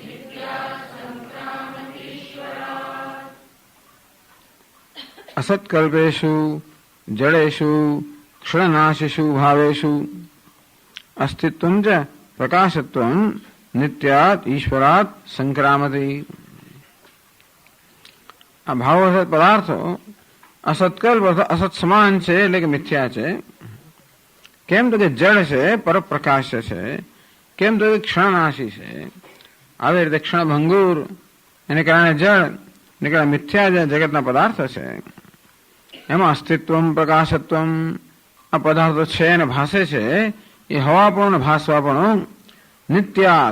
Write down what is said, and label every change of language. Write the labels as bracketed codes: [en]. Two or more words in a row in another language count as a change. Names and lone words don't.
[sa] असत्कल्पेषु जडेषु क्षणनाशिषु भावेषु अस्तित्वं च प्रकाशत्वं नित्यात् ईश्वरात् संक्रामति। [gu] આ ભાવ અસત પદાર્થો અસત્કલ્પ અસત સમાન છે એટલે કે મિથ્યા છે. કેમ તો કે જડ છે, પરપ્રકાશ છે. કેમ તો કે ક્ષણનાશી છે. આવી રીતે ક્ષણભંગુર એને કારણે જડ એને કારણે મિથ્યા જે જગતના પદાર્થો છે એમાં અસ્તિત્વમ પ્રકાશત્વમ આ પદાર્થો છે અને ભાસે છે એ હવાપણું ભાસવાપણું નિત્યાત.